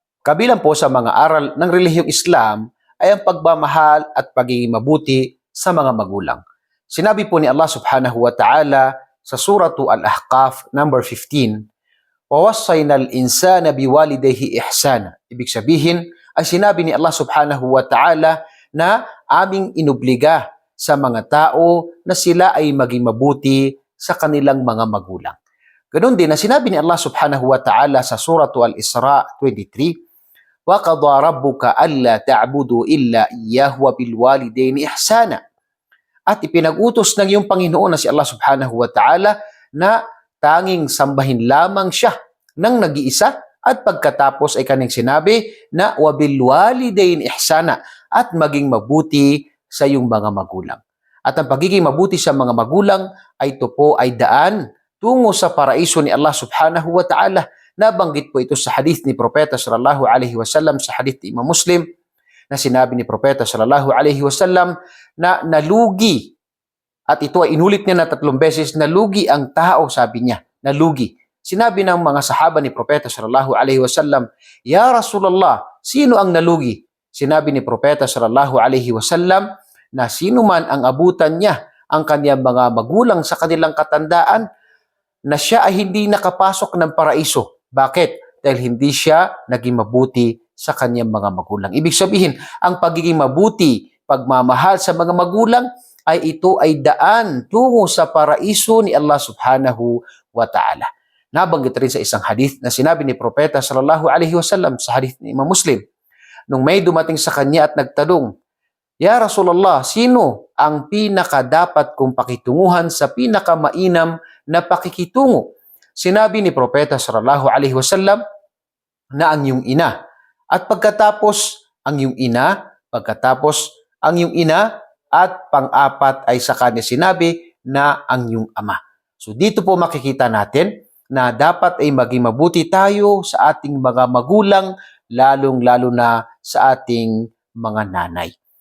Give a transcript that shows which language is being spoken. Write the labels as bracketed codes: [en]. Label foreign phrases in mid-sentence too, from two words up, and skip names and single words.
[tl] Kabilang po sa mga aral ng relihiyong Islam ay ang pagmamahal at pagiging mabuti sa mga magulang. Sinabi po ni Allah [ar] سبحانه وتعالى [tl] sa Suratu Al-Ahqaf number 15, [ar] "ووصينا الإنسان بوالديه إحسانا." [tl] Ibig sabihin ay sinabi ni Allah [ar] سبحانه وتعالى [tl] na aming inobliga sa mga tao na sila ay maging mabuti sa kanilang mga magulang. Ganon din na sinabi ni Allah [ar] سبحانه وتعالى [tl] sa Suratu Al-Isra 23, [ar] وَقَضَى رَبُّكَ أَلَّا تَعْبُدُوا إِلَّا إِيَّاهُ وَبِالْوَالِدَيْنِ إِحْسَانًا. [tl] At ipinag-utos ng iyong Panginoon na si Allah [ar] سبحانه وتعالى [tl] na tanging sambahin lamang siya ng nag-iisa, at pagkatapos ay kanyang sinabi na [ar] وَبِالْوَالِدَيْنِ إِحْسَانًا, [tl] at maging mabuti sa iyong mga magulang. At ang pagiging mabuti sa mga magulang ay ito po ay daan tungo sa paraiso ni Allah [ar] سبحانه وتعالى. [tl] Nabanggit po ito sa hadith ni Propeta [ar] صلى الله عليه وسلم, [tl] sa hadith ni Imam Muslim, na sinabi ni Propeta [ar] صلى الله عليه وسلم [tl] na nalugi, at ito ay inulit niya na 3 beses, nalugi ang tao, sabi niya, nalugi. Sinabi ng mga sahaba ni Propeta [ar] صلى الله عليه وسلم, "يا رسول الله, [tl] sino ang nalugi?" Sinabi ni Propeta [ar] صلى الله عليه وسلم [tl] na sino man ang abutan niya ang kaniyang mga magulang sa kanilang katandaan, na siya ay hindi nakapasok ng paraiso. Bakit? Dahil hindi siya naging mabuti sa kanyang mga magulang. Ibig sabihin, ang pagiging mabuti, pagmamahal sa mga magulang, ay ito ay daan tungo sa paraiso ni Allah [ar] سبحانه وتعالى. [tl] Nabanggit rin sa isang hadith na sinabi ni Propeta [ar] صلى الله عليه وسلم [tl] sa hadith ni Imam Muslim, nung may dumating sa kanya at nagtanong, [ar] "يا رسول الله, [tl] sino ang pinakadapat kong pakitunguhan sa pinakamainam na pakikitungo?" Sinabi ni Propeta [ar] صلى الله عليه وسلم [tl] na ang iyong ina. At pagkatapos ang iyong ina, at pang-apat ay sa kanya sinabi na ang iyong ama. So dito po makikita natin na dapat ay maging mabuti tayo sa ating mga magulang, lalong-lalo na sa ating mga nanay.